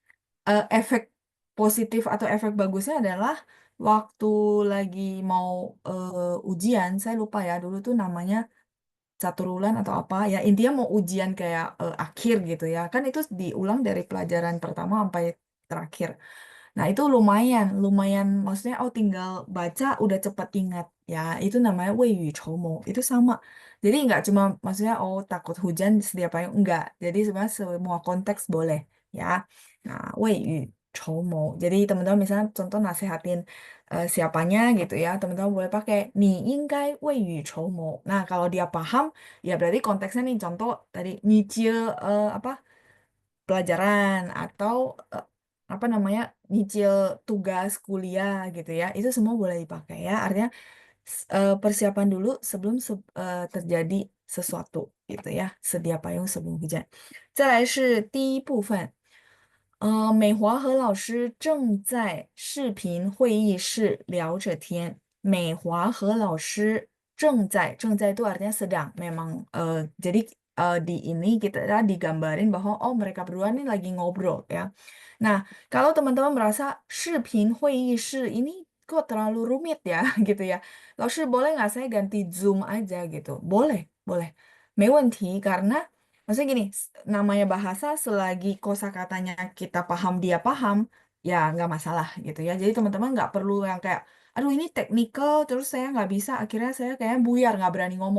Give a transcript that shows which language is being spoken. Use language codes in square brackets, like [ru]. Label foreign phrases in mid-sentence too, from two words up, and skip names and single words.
[id] Tapi efek positif atau efek bagusnya adalah waktu lagi mau ujian, saya lupa ya dulu tuh namanya Caturulan atau apa ya, intinya mau ujian kayak akhir gitu ya. Kan itu diulang dari pelajaran pertama sampai terakhir. Nah, itu lumayan, lumayan maksudnya tinggal baca udah cepat ingat ya. Itu namanya [zh] 未雨绸缪. [id] Itu sama. Jadi nggak cuma maksudnya takut hujan sedia payung enggak. Jadi sebenarnya semua konteks boleh ya. Nah, [zh] 未雨绸缪. [id] Jadi teman-teman misalnya contoh nasehatin siapanya gitu ya. Teman-teman boleh pakai [zh] 你应该未雨绸缪. [id] Nah, kalau dia paham ya berarti konteksnya nih contoh tadi nyicil apa pelajaran atau eh, apa namanya nyicil tugas kuliah gitu ya itu semua boleh dipakai ya artinya persiapan dulu sebelum terjadi sesuatu gitu ya sedia payung sebelum hujan. [zh] 再来是第一部分美华和老师正在视频会议室聊着天。美华和老师正在 [id] itu artinya sedang memang jadi di ini kita digambarin bahwa mereka berdua nih lagi ngobrol ya. Nah, kalau teman-teman merasa [zh] 视频会议室 [id] ini kok terlalu rumit ya gitu ya. Lalu boleh nggak saya ganti Zoom aja gitu? Boleh, boleh. [zh] 没问题 [id] karena maksudnya gini, namanya bahasa selagi kosakatanya kita paham dia paham, ya nggak masalah gitu ya. Jadi teman-teman nggak perlu yang kayak, aduh ini teknikal, terus saya nggak bisa, akhirnya saya kayak buyar, nggak berani ngomong.